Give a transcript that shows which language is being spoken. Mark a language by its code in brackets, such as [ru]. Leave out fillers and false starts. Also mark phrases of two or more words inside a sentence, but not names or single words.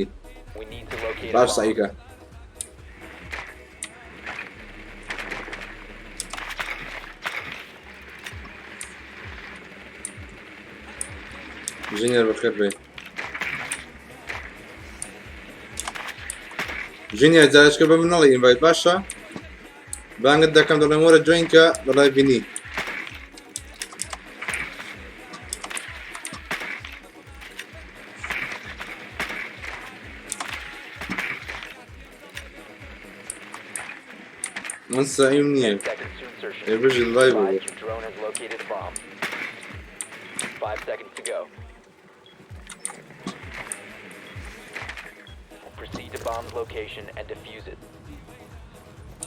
[en] We need to locate a [ckb] باش [en] bomb. [ckb] ساییکە ژینێر بەخێر بێ ژینێر جارشکە بە من نەڵی ئینڤایت باشە بانگت دەکەم دەڵێم وەرە جوینکە دەڵای بینی من سعیم نییە [en] 10 seconds to insertion. [ckb] ێبژی لای بوو [en] Advise your drone has located a bomb. 5 seconds to go. Proceed to bomb's location and defuse it.